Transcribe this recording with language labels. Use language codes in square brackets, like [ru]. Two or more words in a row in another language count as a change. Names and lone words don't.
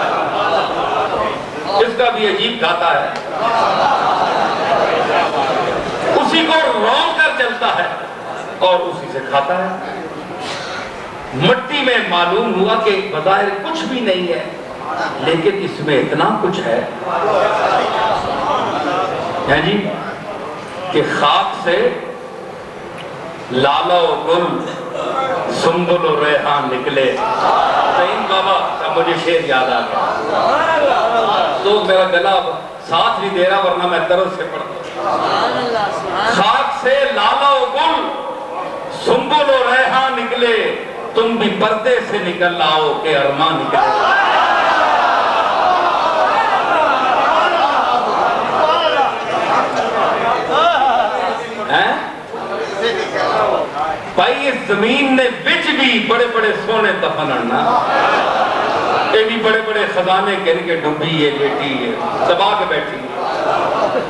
[ur] اس کا بھی عجیب کھاتا ہے، اسی کو رونگ کر چلتا ہے اور اسی سے کھاتا ہے۔ مٹی میں معلوم ہوا کہ بظاہر کچھ بھی نہیں ہے، لیکن اس میں اتنا کچھ ہے جی کہ خاک سے لالا و گل، سنبل و ریحان نکلے۔ سعید بابا کا مجھے شعر یاد آ گیا، تو میرا گلا ساتھ نہیں دے رہا ورنہ میں درد سے پڑھتا۔ خاک سے لالا و گل، سنبل و ریحان نکلے، تم بھی پردے سے نکل آؤ کہ ارمان نکلے۔ بھائی اس زمین نے بچ بھی بڑے بڑے سونے دفن اڑنا، یہ بھی بڑے بڑے خزانے گن کے ڈوبی ہے، لیٹی ہے، دبا کے بیٹھی ہے۔